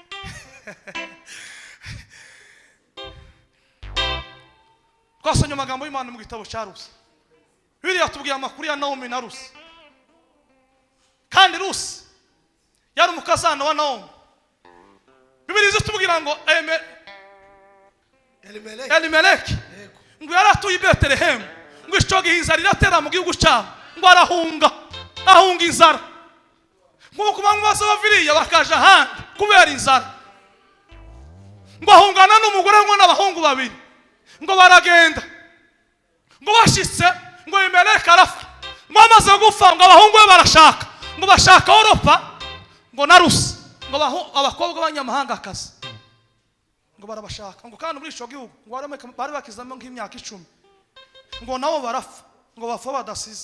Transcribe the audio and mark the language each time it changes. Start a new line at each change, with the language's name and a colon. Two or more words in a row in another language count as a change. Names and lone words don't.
Rundi: Twasomye amagambo y'Imana mu gitabo cya Rusi. Bibiliya tubwiye amakuru ya Naomi na Rusi. Kandi Rusi yari umukazana wa Naomi. Bibiliya zitubwira ngo Elimeleki ngo yaratuye i Betelehemu ngo ico gihinza riratera mu gihugu cyabo ngo ahunga inzara. Nkuko bamwe bose baviriye bakaja handi kubera inzara. Ngo ahungana n'umugore ngo n'abahungu babiri ngo baragenda ngo bashitse ngo Elimeleki arafa ngo amaze gufa ngo abahungu be barashaka ngo bashaka Oropa ngo na Rusi ngo abakobwa b'abanyamahanga akazi ngo barabashaka ngo kandi muri ico gihugu ngo bari bakizamo nk'imyaka 10 ngo nabo barafa ngo bafa badasize.